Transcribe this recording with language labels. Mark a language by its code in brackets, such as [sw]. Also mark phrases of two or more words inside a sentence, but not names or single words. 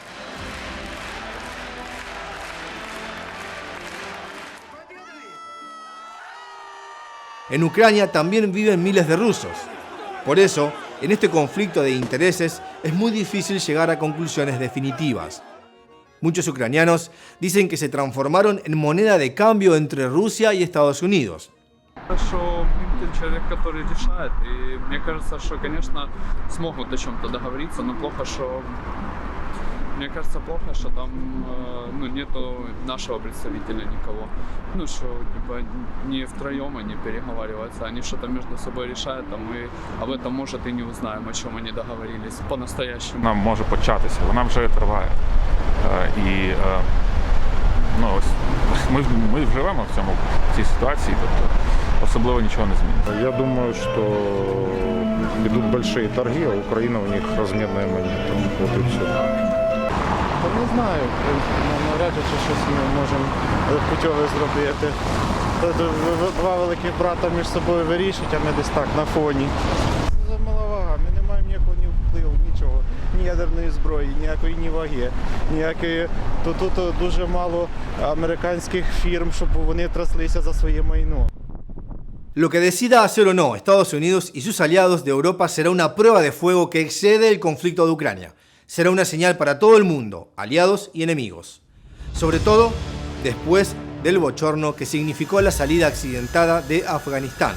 [es] En Ucrania también viven miles de rusos. Por eso, en este conflicto de intereses es muy difícil llegar a conclusiones definitivas. Muchos ucranianos dicen que se transformaron en moneda de cambio entre Rusia y Estados Unidos. [ru] Что Путин человек, который решает, и мне кажется, что, конечно, смогут о чем-то договориться, но плохо, что мне кажется, плохо, что там нету нашего представителя никого. Что типа не втроем они переговариваются, они что-то между собой решают, а мы об этом, может, и не узнаем, о чем они договорились по-настоящему. [uk] Вона може початися, вона вже триває. Ми живемо в цій ситуації, тобто особливо нічого не зміниться. [ru] Я думаю, что идут большие торги, а Украина у них разменная монета. Вот и все. [uk] Та не знаю, навряд чи щось ми можемо путьове зробити. Два великих брата між собою вирішують, а ми десь так на фоні. Це мала вага, ми не маємо ніякого ні впливу, нічого, ні ядерної зброї, ніякої ні ваги, ніякої. Тут дуже мало американських фірм, щоб вони траслися за своє майно. [es] Lo que decida hacer o no Estados Unidos y sus aliados de Europa será una prueba de fuego que excede el conflicto de Ucrania. Será una señal para todo el mundo, aliados y enemigos. Sobre todo, después del bochorno que significó la salida accidentada de Afganistán.